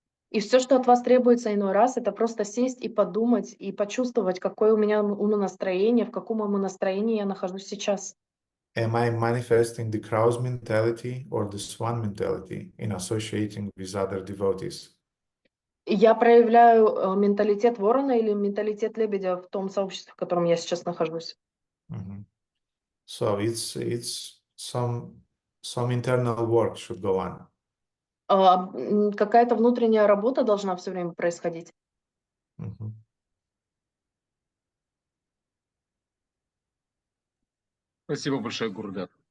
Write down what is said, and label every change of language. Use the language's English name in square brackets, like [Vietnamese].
[Russian] И все, что от вас требуется иной раз, это просто сесть и подумать, и почувствовать, какое у меня умонастроение, в каком умонастроении я нахожусь сейчас. [English] Am I manifesting the crow's mentality or the swan mentality in associating with other devotees? [Russian] Я проявляю менталитет ворона или менталитет лебедя в том сообществе, в котором я сейчас нахожусь. Mhm. [English] So it's some internal work should go on. [Russian] Какая-то внутренняя работа должна все время происходить. Mhm. Спасибо большое, Гурдев.